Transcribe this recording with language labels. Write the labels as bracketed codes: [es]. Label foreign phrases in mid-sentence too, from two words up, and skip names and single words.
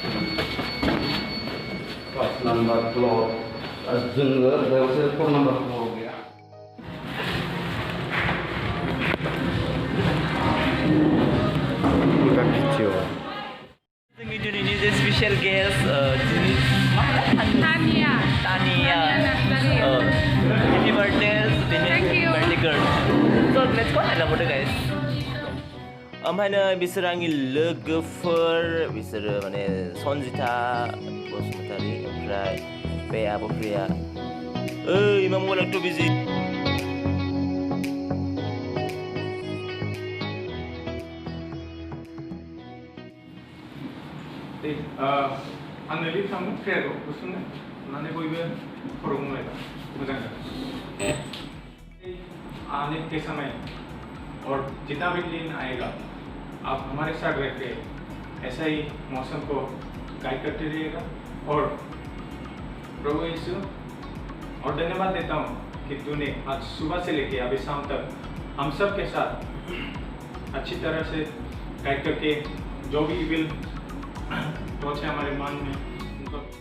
[en] class number [brx] फ्ल'र जोङो बेयावसो 4 नाम्बार फ्ल'राव गैया। जोंनि दिनैनि जे [en] special guest [brx] taniya [en] happy birthday birthday girl. So let's go नायलांबावदो guys. [brx] ओमफ्राय नै बिसोर आंनि लोगोफोर, बिसोरो माने सन्जिता बसुमतारी, ओमफ्राय बे आब' प्रिया। मा मबाइलाथ' बिजि। आंनो लिफ्ट खालामो प्रेयारखौ गुसुंनो होननानै बयबो खर' बुंलायबा मोजां जागोन। [hi] आने के समय और जितना भी दिन आएगा आप हमारे साथ रह के ऐसा ही मौसम को गाइड करते रहिएगा। और प्रभु यीशु और धन्यवाद देता हूँ कि तूने आज सुबह से लेके अभी शाम तक हम सब के साथ अच्छी तरह से गाइड करके जो भी विल पहुँचे हमारे मन में उनको